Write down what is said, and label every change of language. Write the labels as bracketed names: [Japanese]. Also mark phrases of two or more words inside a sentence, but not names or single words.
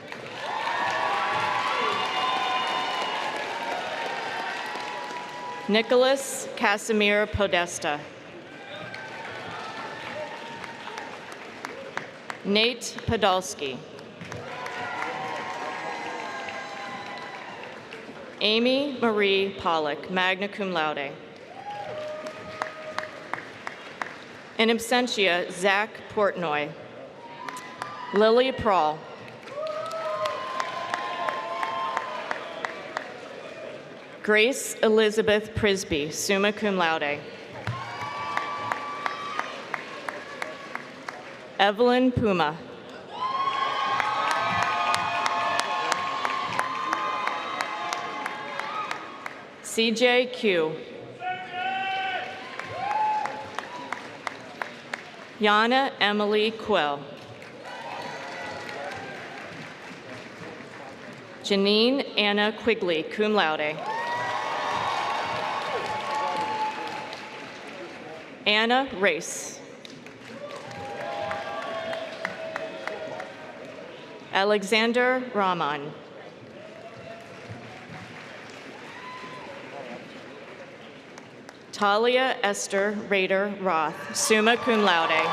[English] Nicholas Casimir Podesta. Nate Podolsky. Amy Marie Pollock, [Latin] magna cum laude. In absentia, Zach Portnoy. [English] Lily Prawl. Grace Elizabeth Prisby, [Latin] summa cum laude. [English] Evelyn Puma. CJ Q. Yana Emily Quill. Janine Anna Quigley, [Latin] cum laude. [English] Anna Race. Alexander Rahman. Talia Esther Rader Roth, [Latin] summa cum laude.